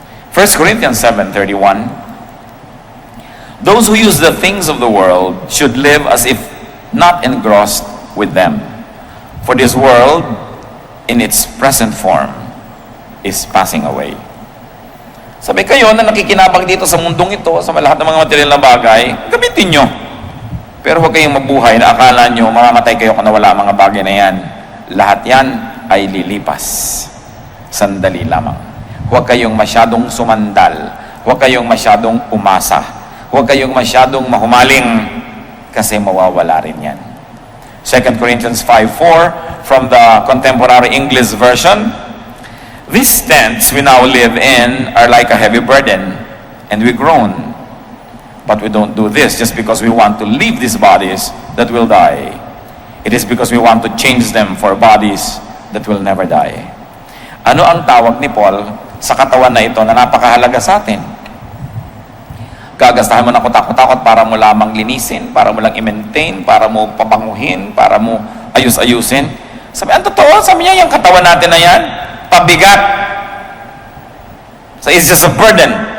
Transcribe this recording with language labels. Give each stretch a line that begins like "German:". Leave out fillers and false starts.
English: 1 Corinthians 7:31. Those who use the things of the world should live as if not engrossed with them. For this world, in its present form, is passing away.
Filipino: Sabi kayo na nakikinabang dito sa mundong ito, sa lahat ng mga material na bagay, gamitin nyo. Pero huwag kayong mabuhay na akala nyo, mamamatay kayo kung nawala mga bagay na yan. Lahat yan ay lilipas. Sandali lamang. Huwag kayong masyadong sumandal. Huwag kayong masyadong umasa. Huwag kayong masyadong mahumaling kasi mawawala rin yan.
English: 2 Corinthians 5:4 from the Contemporary English Version. These tents we now live in are like a heavy burden, and we groan. But we don't do this just because we want to leave these bodies that will die. It is because we want to change them for bodies that will never die.
Filipino: Ano ang tawag ni Paul sa katawan na ito na napakahalaga sa atin? Gagastahan mo na kutakot-takot para mo lamang linisin, para mo lang i-maintain, para mo pabanguhin, para mo ayus-ayusin. Sabi, ang totoo, sabi niya, yung katawan natin na yan, pabigat.
English: So it's just a burden.